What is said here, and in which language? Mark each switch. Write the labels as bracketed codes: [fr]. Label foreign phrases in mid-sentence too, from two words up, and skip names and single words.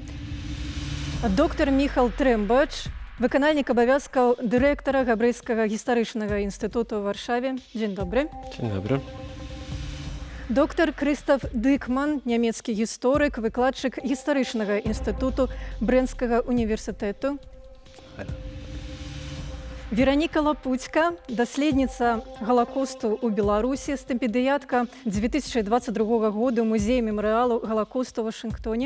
[be] Доктор Міхал Трэмбач, выканальнік абавязкаў дырэктара Габрэйскага гістарычнага інстытуту ў Варшаве. Дзень добры. [pl] Dzień dobry. [be] Доктор Крыстаф Дыкман, нямецкі гісторык, выкладчык гістарычнага інстытуту Брэнскага універсітэту. Вераніка Лапуцька, даследніца галакосту ў Беларусі, стыпендыятка 2022 года ў музеі мемарыялу галакосту ў Вашынгтоне.